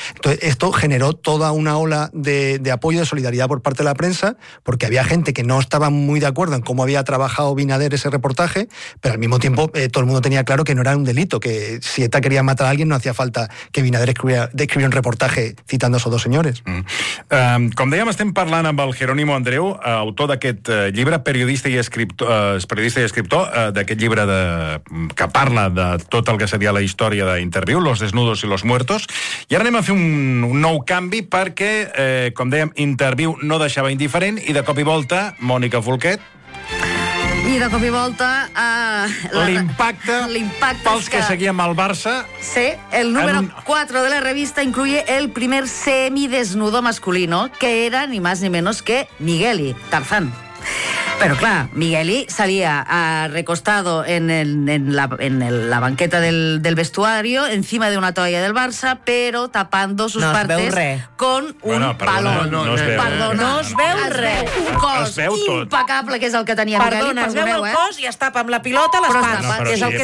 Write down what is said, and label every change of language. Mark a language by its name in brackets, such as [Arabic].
[Spanish] Entonces, esto generó toda una ola de apoyo, de solidaridad por parte de la prensa, porque había gente que no estaba muy de acuerdo en cómo había trabajado Binader ese reportaje, pero al mismo tiempo todo el mundo tenía claro que no era un delito, que si ETA quería matar a alguien no hacía falta que Binader escribiera un reportaje citando a esos dos señores. [Catalan] Com dèiem, estem parlant amb el Jerónimo Andreu, autor d'aquest llibre, periodista i escriptor d'aquest llibre que parla de tot el que seria la història d'Interviú, Los desnudos y los muertos. I ara anem a fer un nou canvi perquè, com dèiem, Interviú no deixava indiferent i de cop i volta, Mònica Folquet... I de cop i volta... L'impacte pels que seguíem al Barça... [Spanish] Sí, el número 4 de la revista incluye el primer semidesnudo masculino, que era ni más ni menos que Migueli, Tarzán. Pero claro, Migueli salía recostado en la banqueta del vestuario, encima de una toalla del Barça, pero tapando sus partes con un palo. [Catalan] No es veu res. Un cos impecable, que és el que tenia Migueli. Perdona, es veu el cos i es tapa amb la pilota les pates.